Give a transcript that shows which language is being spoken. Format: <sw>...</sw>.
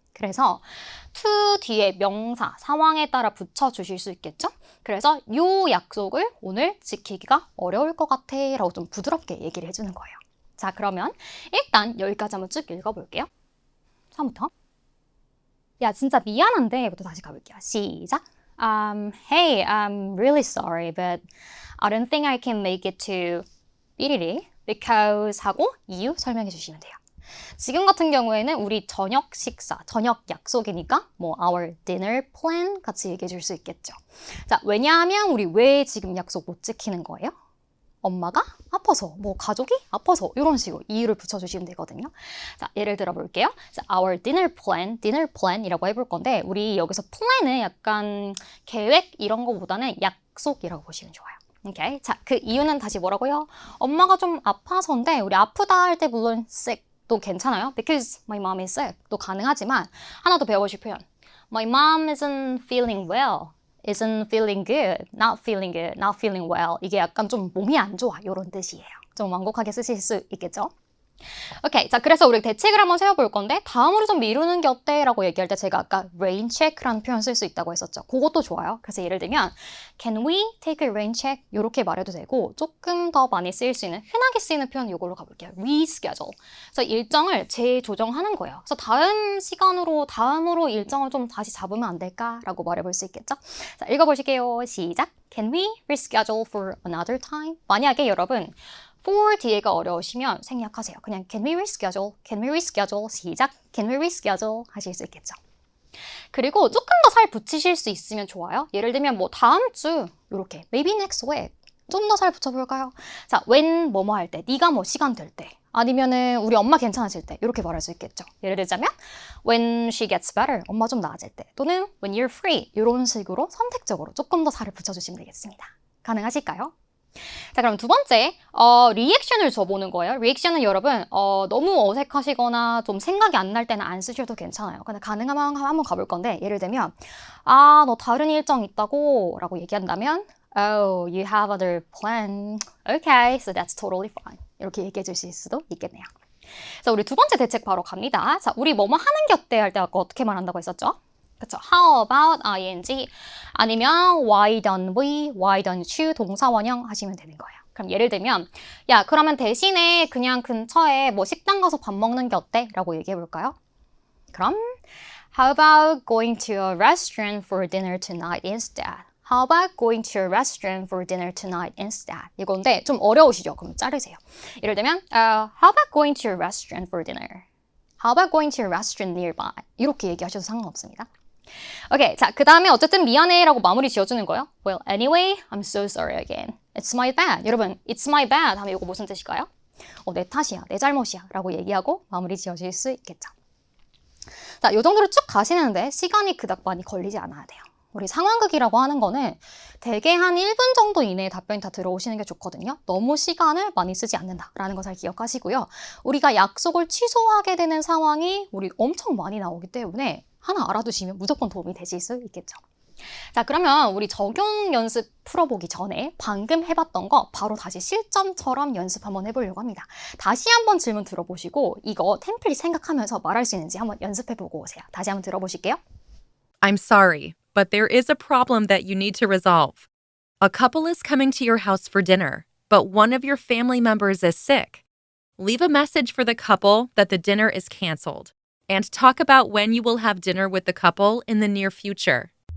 <ko>그래서 to 뒤에 명사, 상황에 따라 붙여주실 수 있겠죠? 그래서 요 약속을 오늘 지키기가 어려울 것 같아 라고 좀 부드럽게 얘기를 해주는 거예요. 자 그러면 일단 여기까지 한번 쭉 읽어볼게요. 처음부터 야 진짜 미안한데 부터 다시 가볼게요. 시작.</ko> <en>Hey, I'm really sorry, but I don't think I can make it to 삐리리 because</en> <ko>하고 이유 설명해 주시면 돼요. 지금 같은 경우에는 우리 저녁 식사, 저녁 약속이니까 뭐</ko> <en>our dinner plan</en> <ko>같이 얘기해 줄 수 있겠죠. 자, 왜냐하면 우리 왜 지금 약속 못 지키는 거예요? 엄마가 아파서, 뭐 가족이 아파서 이런 식으로 이유를 붙여주시면 되거든요. 자, 예를 들어 볼게요. 자,</ko> <en>our dinner plan</en> <ko>이라고 해볼 건데 우리 여기서 plan은 약간 계획 이런 거보다는 약속이라고 보시면 좋아요. 오케이. 자, 그 이유는 다시 뭐라고요? 엄마가 좀 아파서인데 우리 아프다 할 때 물론 sick도 괜찮아요.</ko> <en>Because my mom is sick</en> <ko>도 가능하지만 하나 더 배워보실 표현.</ko> <en>My mom isn't feeling well. isn't feeling good, not feeling good, not feeling well.</en> <ko>이게 약간 좀 몸이 안 좋아 이런 뜻이에요. 좀 완곡하게 쓰실 수 있겠죠? 오케이, 자 그래서 우리 대책을 한번 세워볼 건데 다음으로 좀 미루는 게 어때? 라고 얘기할 때 제가 아까 rain check라는 표현 쓸 수 있다고 했었죠. 그것도 좋아요. 그래서 예를 들면</ko> <en>Can we take a rain check?</en> <ko>이렇게 말해도 되고 조금 더 많이 쓰일 수 있는 흔하게 쓰이는 표현 이걸로 가볼게요.</ko> <en>reschedule.</en> <ko>그래서 일정을 재조정하는 거예요. 그래서 다음으로 일정을 좀 다시 잡으면 안 될까? 라고 말해볼 수 있겠죠? 자, 읽어보실게요. 시작.</ko> <en>Can we reschedule for another time?</en> <ko>만약에 여러분 for 뒤에가 어려우시면 생략하세요. 그냥</ko> <en>can we reschedule</en> <ko>시작 can we reschedule 하실 수 있겠죠. 그리고 조금 더 살 붙이실 수 있으면 좋아요. 예를 들면 뭐 다음 주 이렇게</ko> <en>maybe next week</en> <ko>좀 더 살 붙여볼까요? 자 when 뭐뭐 할 때 네가 뭐 시간 될 때 아니면은 우리 엄마 괜찮아질 때 이렇게 말할 수 있겠죠. 예를 들자면</ko> <en>when she gets better</en> <ko>엄마 좀 나아질 때 또는</ko> <en>when you're free</en> <ko>이런 식으로 선택적으로 조금 더 살을 붙여주시면 되겠습니다. 가능하실까요? 자 그럼 두 번째 리액션을 줘보는 거예요. 리액션은 여러분 너무 어색하시거나 좀 생각이 안 날 때는 안 쓰셔도 괜찮아요. 근데 가능하면 한번 가볼 건데 예를 들면 아 너 다른 일정 있다고 라고 얘기한다면</ko> <en>Oh, you have other plan. Okay, so that's totally fine.</en> <ko>이렇게 얘기해 주실 수도 있겠네요. 자 우리 두 번째 대책 바로 갑니다. 자 우리 뭐뭐 하는 게 어때 할 때 아까 어떻게 말한다고 했었죠? 그쵸?</ko> <en>How about ing</en> <ko>아니면</ko> <en>why don't we, why don't you</en> <ko>동사 원형 하시면 되는 거예요. 그럼 예를 들면 야 그러면 대신에 그냥 근처에 뭐 식당 가서 밥 먹는 게 어때? 라고 얘기해 볼까요? 그럼</ko> <en>How about going to a restaurant for dinner tonight instead? How about going to a restaurant for dinner tonight instead?</en> <ko>이건데 좀 어려우시죠? 그럼 자르세요. 예를 들면</ko> <en>How about going to a restaurant for dinner? How about going to a restaurant nearby?</en> <ko>이렇게 얘기하셔도 상관없습니다. 오케이, 자, 그 다음에 어쨌든 미안해 라고 마무리 지어주는 거예요.</ko> <en>Well, anyway, I'm so sorry again. It's my bad.</en> <ko>여러분,</ko> <en>it's my bad</en> <ko>하면 이거 무슨 뜻일까요? 내 탓이야, 내 잘못이야 라고 얘기하고 마무리 지어줄 수 있겠죠. 자, 이 정도로 쭉 가시는데 시간이 그닥 많이 걸리지 않아야 돼요. 우리 상황극이라고 하는 거는 대개 한 1분 정도 이내에 답변이 다 들어오시는 게 좋거든요. 너무 시간을 많이 쓰지 않는다라는 거 잘 기억하시고요. 우리가 약속을 취소하게 되는 상황이 우리 엄청 많이 나오기 때문에 하나 알아두시면 무조건 도움이 되실 수 있겠죠. 자, 그러면 우리 적용 연습 풀어보기 전에 방금 해봤던 거 바로 다시 실전처럼 연습 한번 해보려고 합니다. 다시 한번 질문 들어보시고 이거 템플릿 생각하면서 말할 수 있는지 한번 연습해보고 오세요. 다시 한번 들어보실게요.</ko> <en>I'm sorry, but there is a problem that you need to resolve. A couple is coming to your house for dinner, but one of your family members is sick. Leave a message for the couple that the dinner is canceled, and talk about when you will have dinner with the couple in the near future.</en>